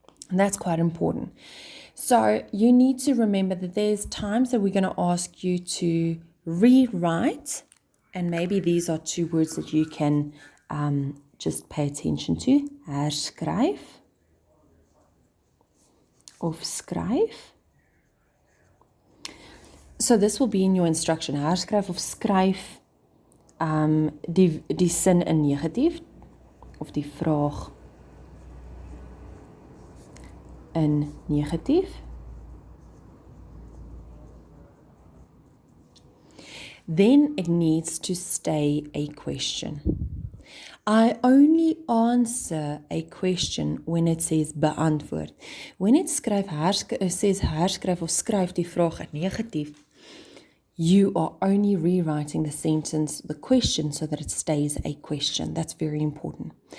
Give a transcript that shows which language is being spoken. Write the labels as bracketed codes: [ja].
[en] And that's quite important. So you need to remember that there's times that we're going to ask you to rewrite, and maybe these are 2 words that you can just pay attention to. [af] Herskryf of skryf. [en] So this will be in your instruction. [af] Herskryf of skryf die sin in negatief of die vraag in negatief. [en] Then it needs to stay a question. I only answer a question when it says beantwoord. When it says [af] herskryf of skryf die vraag in negatief, [en] you are only rewriting the sentence, the question, so that it stays a question. That's very important.